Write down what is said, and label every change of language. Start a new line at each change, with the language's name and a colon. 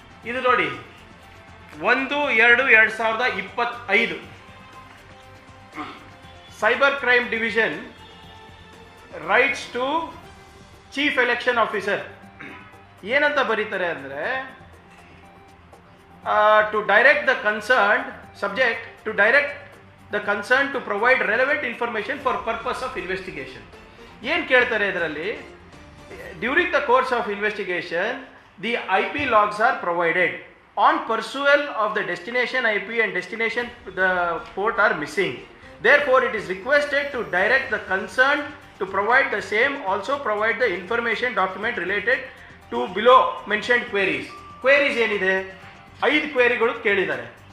Kannada: ಇದು ನೋಡಿ,
English: 1/2/2025 cyber crime division writes to chief election officer
Kannada: ಏನಂತ ಬರೀತಾರೆ ಅಂದರೆ,
English: To direct the concerned subject to direct the concern to provide relevant information for purpose of investigation.
Kannada: ಏನು ಕೇಳ್ತಾರೆ ಇದರಲ್ಲಿ,
English: During the course of investigation the I P logs are provided on perusal of the destination I P and destination the port are missing. Therefore, it is requested to direct the concerned to provide the same, also provide the information document related to below mentioned queries.
Kannada: Queries ಏನಿದೆ, 5 ಕ್ವೇರಿಗಳು ಕೇಳಿದ್ದಾರೆ.